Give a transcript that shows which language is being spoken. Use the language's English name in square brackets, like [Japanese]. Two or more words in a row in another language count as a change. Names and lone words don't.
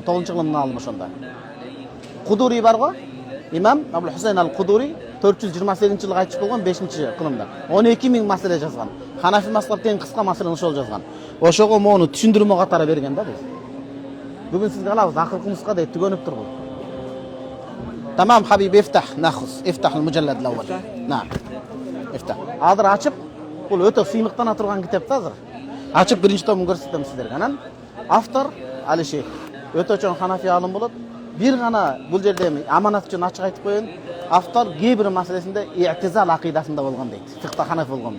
[Kyrgyz] 9-жылын алым ошонда. Кудури бар го? Имам Абул Хусейн ал-Кудури 428-жылы кайтыш болгон, 5-кылымда. 12.000 маселе жазган. Ханафи мазхабтын кыска маселени ошол жазган. Ошого мону түшүндүрмө катары берген да биз. Бүгүн сизге алабыз, акыркы нуска дейт түгөнүп тур бул. [Arabic] تمام حبيبي افتح المجلد الأول. نعم. افتح. [Kyrgyz] Азыр ачып, бул өтө сыймыктана турган китеп да азыр. Ачып биринчи томун көрсөтөм сиздерге. Анан автор Али Шейх. Өтө чоң ханафи алым болот. Бир гана бул жерде аманат үчүн ачык айтып коеюн. Автор кээ-бир маселесинде i'tizal акыйдасында болгон дейт. Фикта ханафи болгон.